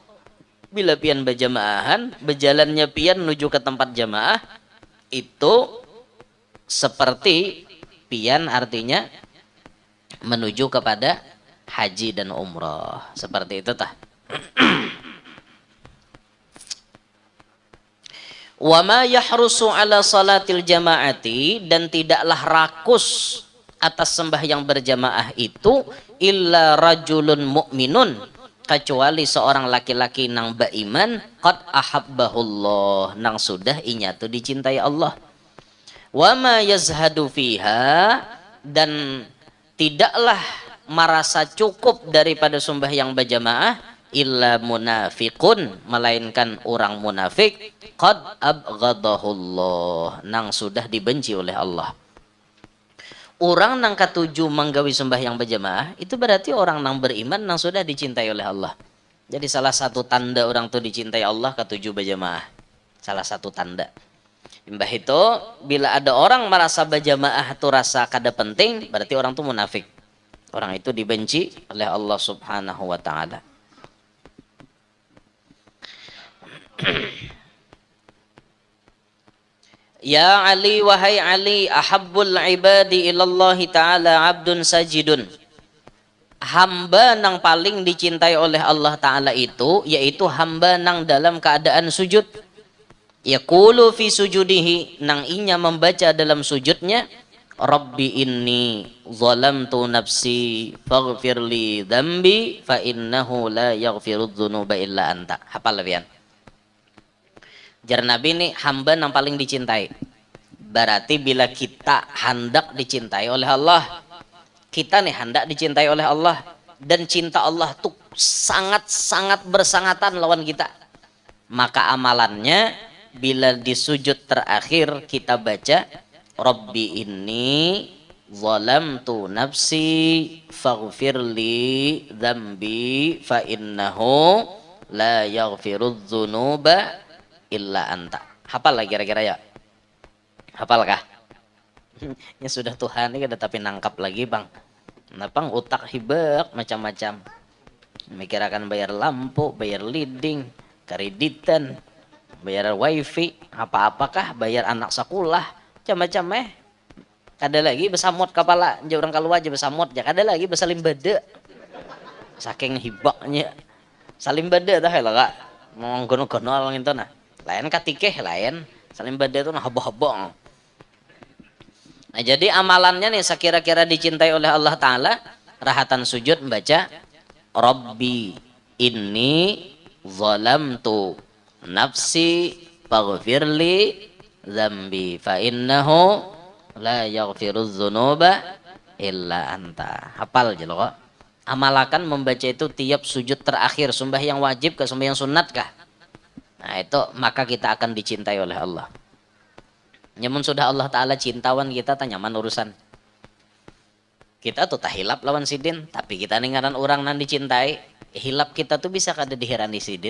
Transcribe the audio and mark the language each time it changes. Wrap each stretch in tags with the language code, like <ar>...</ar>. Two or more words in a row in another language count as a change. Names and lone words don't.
<bjn>Bila pian berjamaahan, berjalannya pian menuju ke tempat jamaah, itu seperti pian artinya menuju kepada haji dan umrah. Seperti itu tah.</bjn> <ar>وما يحرص على صلاة الجماعة,</ar> <id>dan tidaklah rakus atas sembahyang berjamaah itu</id> <ar>إلا رجل مؤمن,</ar> <bjn>kecuali seorang laki-laki nang beriman,</bjn> <ar>قد أحبه الله,</ar> <bjn>nang sudah inya tuh dicintai Allah.</bjn> <ar>وما يزهد فيها,</ar> <bjn>dan tidaklah merasa cukup daripada sembahyang berjamaah</bjn> <ar>إلا منافق,</ar> <bjn>melainkan orang munafik,</bjn> <ar>قد أبغضه الله,</ar> <bjn>nang sudah dibenci oleh Allah. Orang nang ketujuh menggawi sembahyang berjamaah itu berarti orang nang beriman nang sudah dicintai oleh Allah. Jadi salah satu tanda orang tuh dicintai Allah ketujuh berjamaah. Salah satu tanda. Mbah itu bila ada orang merasa berjamaah itu rasa kada penting, berarti orang tuh munafik.</bjn> <id>Orang itu dibenci oleh Allah</id> <ar>سبحانه وتعالى. Ya Ali, wahai Ali, أحب العباد إلى الله تعالى عبد ساجد.</ar> <bjn>Hamba nang paling dicintai oleh Allah Ta'ala itu, yaitu hamba nang dalam keadaan sujud.</bjn> <ar>يقول في سجوده,</ar> <bjn>nang inya membaca dalam sujudnya,</bjn> <ar>ربي إني ظلمت نفسي فاغفر لي ذنبي فإنه لا يغفر الذنوب إلا أنت.</ar> <bjn>Hafal pian. Jar Nabi ini hamba yang paling dicintai. Berarti bila kita hendak dicintai oleh Allah, kita nih hendak dicintai oleh Allah, dan cinta Allah tuh sangat-sangat bersangatan lawan kita, maka amalannya bila di sujud terakhir kita baca</bjn> <ar>ربي إني ظلمت نفسي فاغفر لي ذنبي فإنه لا يغفر الذنوب إلا أنت.</ar> <bjn>Hafal lah kira-kira ya? Hafalkah? Ya sudah Tuhan ini ada tapi nangkap lagi bang. Kenapa utak hibak macam-macam. Mikir akan bayar lampu, bayar leading, kreditan, bayar wifi, apa-apakah, bayar anak sekolah, macam-macam Kada lagi besamot kepala, jauh orang keluar aja besamot, ya kada lagi besalim bade. Saking hibaknya. Salim bade dah lah kak. Mau gono-gono gitu nah. Lain katikeh lain, salim bade itu nah habo-habo. Nah jadi amalannya nih sekira-kira dicintai oleh Allah Ta'ala, rahatan sujud membaca</bjn> <ar>ربي إني ظلمت نفسي فاغفر لي ذنبي فإنه لا يغفر الذنوب إلا أنت.</ar> <bjn>Hafal aja loh. Amalakan membaca itu tiap sujud terakhir, sembahyang wajib ke sembahyang sunat kah?</bjn> <id>Nah itu maka kita akan dicintai oleh Allah.</id> <bjn>Nyamun sudah Allah Ta'ala cintawan kita, tanyaman urusan. Kita tuh tak hilap lawan sidin, tapi kita dengaran orang nan dicintai, hilap kita tuh bisa kada dihirani sidin.</bjn>